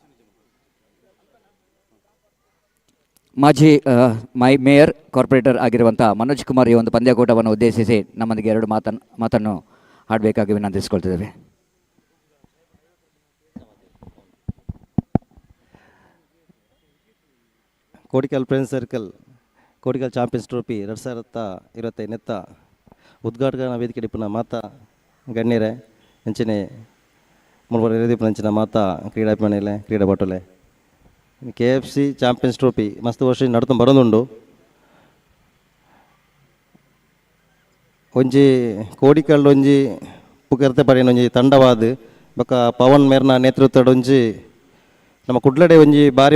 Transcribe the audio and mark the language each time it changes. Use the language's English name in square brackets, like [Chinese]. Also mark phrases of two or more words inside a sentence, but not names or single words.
[Kannada] ಮಾಜಿ ಮೇಯರ್ ಕಾರ್ಪೊರೇಟರ್ ಆಗಿರುವಂಥ ಮನೋಜ್ ಕುಮಾರ್ ಈ ಒಂದು ಪಂದ್ಯಾಕೂಟವನ್ನು ಉದ್ದೇಶಿಸಿ ನಮ್ಮೊಂದಿಗೆ ಎರಡು ಮಾತನ್ನು ಆಡಬೇಕಾಗಿ ವಿನಂತಿಸಿಕೊಳ್ತಿದ್ದೇವೆ. [Tulu] ಕೋಡಿಕಲ್ ಫ್ರೆಂಡ್ಸ್ ಸರ್ಕಲ್ ಕೋಡಿಕಲ್ ಚಾಂಪಿಯನ್ಸ್ ಟ್ರೋಫಿ 2025 ಉದ್ಘಾಟನಾ ವೇದಿಕೆ ಡಿಪ್ಪನ ಮಾತಾ ಗಣ್ಯರೇ ಎಂಚಿನ ಮುಳುಬರ ಅಂಚಿನ ಮಾತಾ ಕ್ರೀಡಾಭಿಮಾನಿಗಳೇ ಕ್ರೀಡಾಪಟುಲೆ KFC ಚಾಂಪಿಯನ್ಸ್ ಟ್ರೋಫಿ ಮಸ್ತ್ ವರ್ಷ ನಡ್ಕೊಂಡು ಬರೋದುಂಡು. ಒಂಜಿ ಕೋಡಿಕಲ್ ಒಂಜಿ ಪುಕರ್ತೆ ಪಡೆಯ ಒಂಜಿ ತಂಡವಾದ ಬೊಕ್ಕ ಪವನ್ ಮೇರ್ನ ನೇತೃತ್ವದ ಒಂಜಿ ನಮ್ಮ ಕುಡ್ಲಡೆ ಒಂಜಿ ಬಾರಿ